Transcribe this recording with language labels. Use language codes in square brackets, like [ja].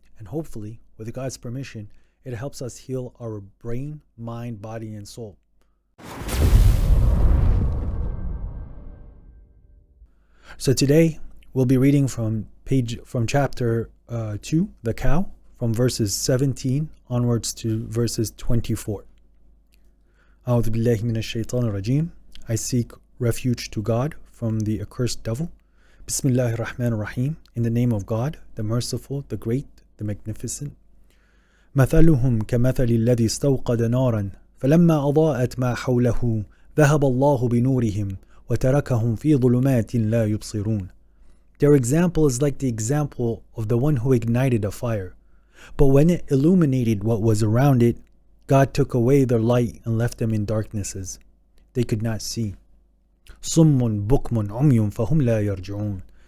[en] And hopefully, with God's permission, it helps us heal our brain, mind, body, and soul. So today, we'll be reading from chapter 2, the cow, from verses 17 onwards to verses 24. [ar] أعوذ بالله من الشيطان الرجيم. [en] I seek refuge to God from the accursed devil. Bismillahir Rahmanir Rahim. In the name of God, the merciful, the great, the magnificent. [ar] مثلهم كمثل الذي استوقد نارا فلما أضاءت ما حوله ذهب الله بنورهم وتركهم في ظلمات لا يبصرون. [en] Their example is like the example of the one who ignited a fire. But when it illuminated what was around it, God took away their light and left them in darknesses. They could not see. [ar] صم بكم عمي فهم لا يرجعون.